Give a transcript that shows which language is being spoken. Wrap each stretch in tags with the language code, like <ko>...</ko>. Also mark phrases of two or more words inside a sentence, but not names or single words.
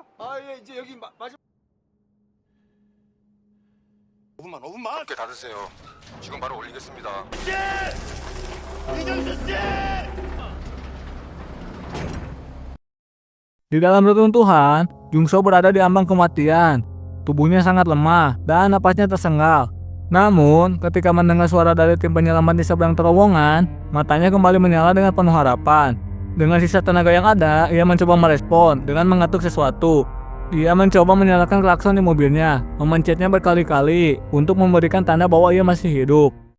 <ko>아예 이제 여기 마지막 5분만 함께 닫으세요. 지금 바로 올리겠습니다.</ko> <id>Di dalam reruntuhan, Jungso berada di ambang kematian. Tubuhnya sangat lemah dan napasnya tersengal. Namun, ketika mendengar suara dari tim penyelamat di seberang terowongan, matanya kembali menyala dengan penuh harapan. Dengan sisa tenaga yang ada, ia mencoba merespon dengan mengetuk sesuatu. Ia mencoba menyalakan klakson di mobilnya, memencetnya berkali-kali untuk memberikan tanda bahwa ia masih hidup.</id>